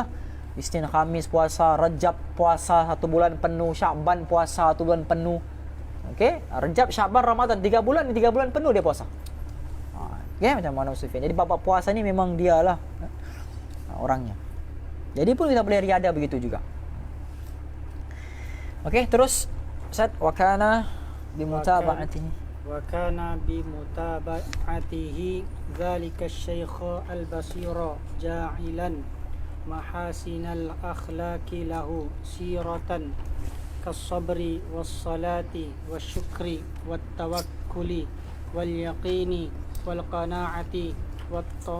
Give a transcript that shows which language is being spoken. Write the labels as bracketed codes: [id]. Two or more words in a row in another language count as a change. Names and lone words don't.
[ms] Isnin, Khamis puasa, Rajab puasa 1 bulan penuh, Sya'ban puasa 1 bulan penuh. Okey, Rajab, Sya'ban, Ramadan 3 bulan, 3 bulan penuh dia puasa. Okey, macam Maulana Sufyan. Jadi bab puasa ni memang dialah orangnya. Jadi pun kita boleh riadah begitu juga. Okey, terus Ustaz, [ar] وكان بمتابعته ذلك الشيخ البصيرة جاعلا محاسن الأخلاق له سيرة كالصبر والصلاة والشكر والتوكل واليقين والقناعة و